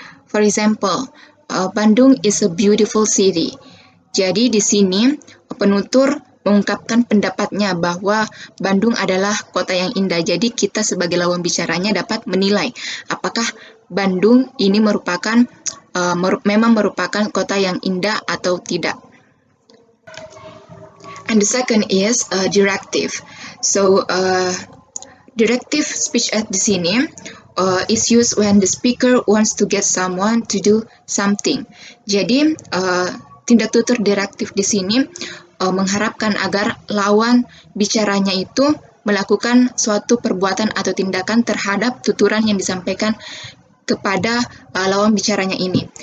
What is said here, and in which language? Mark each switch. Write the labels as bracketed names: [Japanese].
[English] For example, Bandung is a beautiful city. [Indonesian] Jadi di sini penutur mengungkapkan pendapatnya bahwa Bandung adalah kota yang indah. Jadi kita sebagai lawan bicaranya dapat menilai apakah Bandung ini memang merupakan kota yang indah atau tidak. [English] And the second is directive. So directive speech act di sini is used when the speaker wants to get someone to do something. [Indonesian] Jadi tindak tutur direktif di sini mengharapkan agar lawan bicaranya itu melakukan suatu perbuatan atau tindakan terhadap tuturan yang disampaikan kepada lawan bicaranya ini.